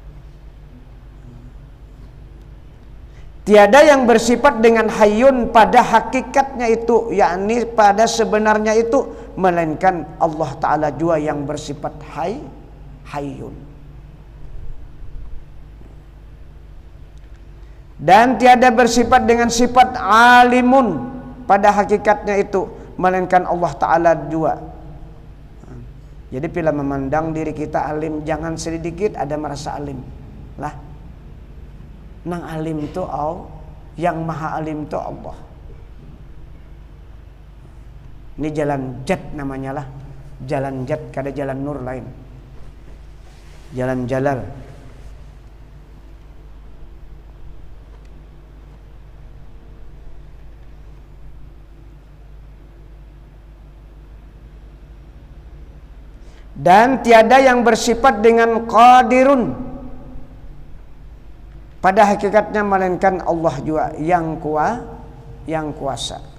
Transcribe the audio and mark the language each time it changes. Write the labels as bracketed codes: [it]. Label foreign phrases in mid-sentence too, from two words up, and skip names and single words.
[id] Tiada yang bersifat dengan hayyun pada hakikatnya itu, yakni pada sebenarnya itu, melainkan Allah Ta'ala jua yang bersifat hayyun. Dan tiada bersifat dengan sifat alimun pada hakikatnya itu, melainkan Allah Ta'ala jua. [bjn] Jadi bila memandang diri kita alim, jangan sedikit ada merasa alim lah. Nang alim itu Allah, yang maha alim itu Allah. Ini jalan jat namanya lah. Jalan jat, kada jalan nur lain. Jalan jalal. [id] Dan tiada yang bersifat dengan qadirun pada hakikatnya, melainkan Allah juga yang kuasa.